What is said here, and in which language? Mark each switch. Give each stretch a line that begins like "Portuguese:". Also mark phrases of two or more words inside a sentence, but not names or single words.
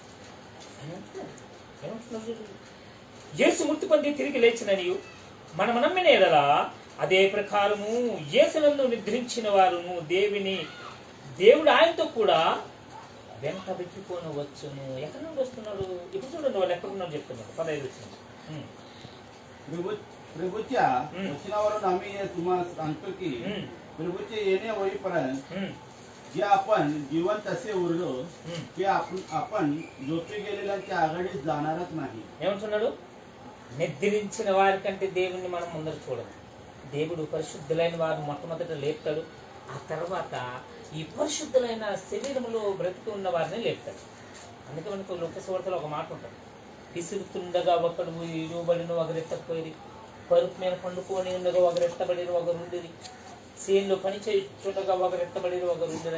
Telugu: యేసు మృతి పొంది తిరిగి లేచిననియు మనము నమ్మిన ఎడలా అదే ప్రకారము యేసునందు నిద్రించిన వారును దేవుడు ఆయనతో కూడా వెంట పెట్టుకొని వచ్చును. ఎక్కడి నుండి వస్తున్నాడు? ఇప్పుడు చూడండి వాళ్ళు ఎక్కడున్నారు చెప్తున్నారు. 15 వచ్చింది.
Marathi: प्रभूच्या वचनावरून आम्ही तुम्हाला सांगतो की प्रभूचे येणे होईपर्यंत जे आपण जिवंत असे उरलो ते आपण झोपी गेलेल्यांच्या आघाडीत जाणारच नाही.
Telugu: ఏమంటున్నాడు? నిద్రించిన వారి కంటే దేవుణ్ణి మనం ముందర చూడము. దేవుడు పరిశుద్ధులైన వారిని మొట్టమొదట లేపుతాడు. ఆ తర్వాత ఈ పరిశుద్ధులైన శరీరంలో బ్రతికి ఉన్న వారిని లేపుతాడు. అందుకే మనకు లోకసువార్తలో ఒక మాట ఉంటుంది. విసురుతుండగా ఒకడు ఇరువబడిన ఒకరెత్తపోయి, పరుపు మీద పండుకొని ఉండగా ఒకరెత్తబడిన ఒకరుండిరి, సేన్లో పని చేయుచుండగా ఒకరెత్తబడిన ఒకరుండిరి.